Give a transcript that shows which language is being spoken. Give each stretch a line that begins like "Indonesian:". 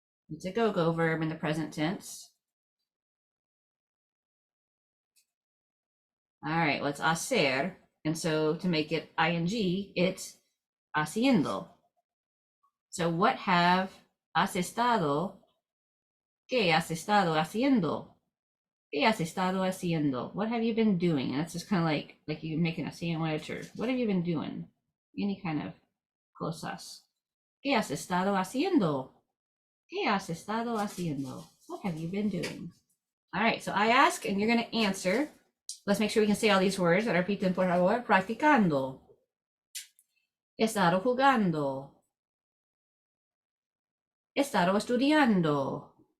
English: It's a go-go verb in the present tense. All right, let's hacer. And so to make it ing, it's haciendo. So what has estado?
Spanish: ¿Qué has estado haciendo? ¿Qué has estado haciendo?
English: What have you been doing? And that's just kind of like you making a sandwich, or what have you been doing? Any kind of cosas.
Spanish: ¿Qué has estado haciendo? ¿Qué has estado haciendo?
English: What have you been doing? All right, so I ask and you're going to answer. Let's make sure we can say all these words.
Spanish: Repiten, por favor. Practicando. He estado jugando. He estado estudiando.